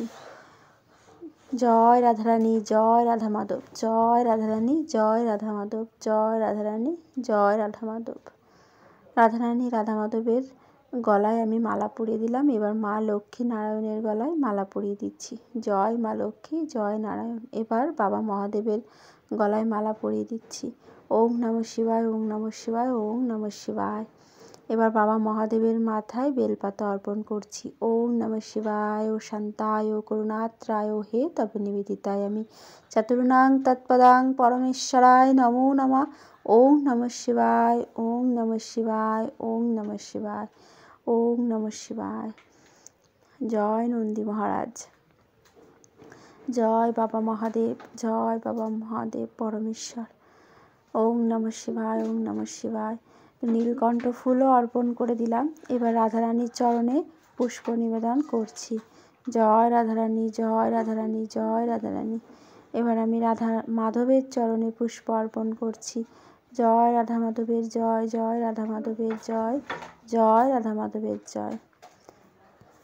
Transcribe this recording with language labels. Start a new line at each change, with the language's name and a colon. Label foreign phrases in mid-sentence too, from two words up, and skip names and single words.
Bangla: জয় রাধারানী, জয় রাধা মাধব, জয় রাধারানী, জয় রাধা মাধব, জয় রাধারানী, জয় রাধা মাধব। রাধারানী রাধা মাধবের গলায় আমি মালা পরিয়ে দিলাম। এবার মা লক্ষ্মী নারায়ণের গলায় মালা পরিয়ে দিচ্ছি। জয় মা লক্ষ্মী, জয় নারায়ণ। এবার বাবা মহাদেবের গলায় মালা পরিয়ে দিচ্ছি।
Sanskrit: ওম নমঃ শিবায়, ওম নমঃ শিবায়, ওম নমঃ শিবায়।
Bangla: এবার বাবা মহাদেবের মাথায় বেলপাতা অর্পণ করছি।
Sanskrit: ওম নমঃ শিবায়, ও শান্তায়, ও করুণাত্রায়, হে তবে নিবেদিতায় আমি চতুর্ণাং তৎপদাং পরমেশ্বরায় নমো নমঃ। ওম নমঃ শিবায়, ওম নমঃ শিবায়, ওম নমঃ শিবায়, ওম নমঃ শিবায়।
Bangla: জয় নন্দী মহারাজ, জয় বাবা মহাদেব, জয় বাবা মহাদেব পরমেশ্বর।
Sanskrit: ওম নমঃ শিবায়, ওম নমঃ শিবায়।
Bangla: নীলকণ্ঠ ফুলও অর্পণ করে দিলাম। এবার রাধারানীর চরণে পুষ্প নিবেদন করছি। জয় রাধারানী, জয় রাধারানী, জয় রাধারানী। এবার আমি রাধা মাধবের চরণে পুষ্প অর্পণ করছি। জয় রাধা মাধবের জয়, জয় রাধা মাধবের জয়, জয় রাধা মাধবের জয়।